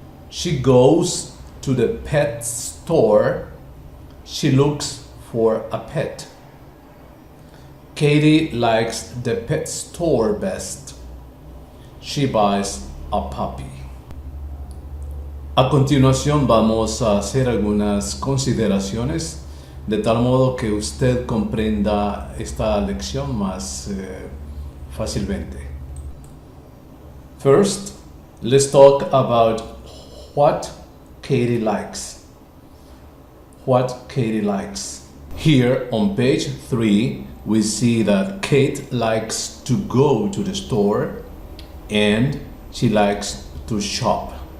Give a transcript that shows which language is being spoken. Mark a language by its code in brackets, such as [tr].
[en] She goes to the pet store. She looks for a pet. Katie likes the pet store best. She buys a puppy. [es] A continuación vamos a hacer algunas consideraciones de tal modo que usted comprenda esta lección más fácilmente. [en] First, let's talk about what Katie likes. What Katie likes. Here on page 3, we see that Kate likes to go to the store and she likes to shop.